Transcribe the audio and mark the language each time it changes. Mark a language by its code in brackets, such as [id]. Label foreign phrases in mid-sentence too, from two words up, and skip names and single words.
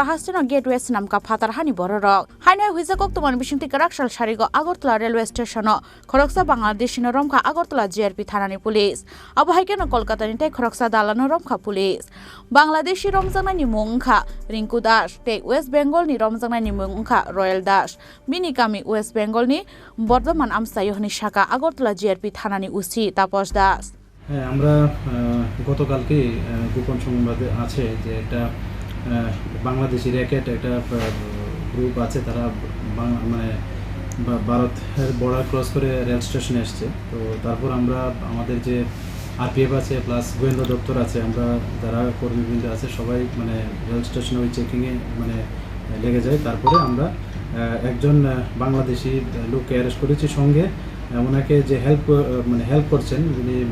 [trp] Hasto Gate West Namka Patar Hani Borok Haina Huizakok Tuman Bishinti Karakshal Sharigo Agartala Railway Station Khoroksa Bangladeshi no Romkha Agartala JRP Thanani Police Abu Haikeno Kolkata Nite Khoroksa Dalano Romkha Police Bangladeshi Romjana ni Mungkha Rinku Das te West Bengal ni Romjana ni Mungkha Royal Das Minikami West Bengal ni Bordhaman Amsayohni Shaka Agartala JRP Thanani উসি তাপস দাস [bn] হ্যাঁ আমরা গতকালকে গোপন সংবাদে আছে যে একটা বাংলাদেশি র্যাকেট একটা গ্রুপ আছে তারা মানে ভারতের বর্ডার ক্রস করে রেল স্টেশনে আসছে তো তারপর আমরা আমাদের যে আরপিএফ আছে প্লাস গোয়েন্দা দপ্তর আছে আমরা যারা কর্মীবৃন্দ আছে সবাই মানে রেল স্টেশনে ওই চেকিংয়ে মানে লেগে যায় তারপরে আমরা একজন বাংলাদেশি লোককে অ্যারেস্ট করেছি সঙ্গে ওনাকে যে হেল্প করছেন যিনি